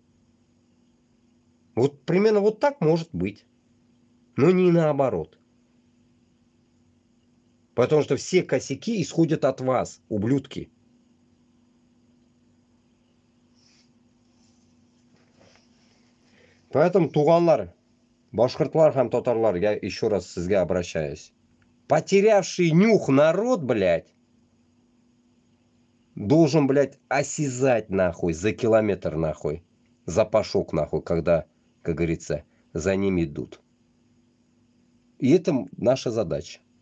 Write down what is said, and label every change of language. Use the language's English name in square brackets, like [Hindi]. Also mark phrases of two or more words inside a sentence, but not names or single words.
[Russian] Вот примерно вот так может быть. Но не наоборот. Потому что все косяки исходят от вас, ублюдки. [Tatar] Поэтому туганлар, башкортлар һәм татарлар, [Russian] я еще раз сізге обращаюсь. Потерявший нюх народ, блядь, должен, блядь, осязать нахуй за километр нахуй. Запашок нахуй, когда, как говорится, за ним идут. И это наша задача.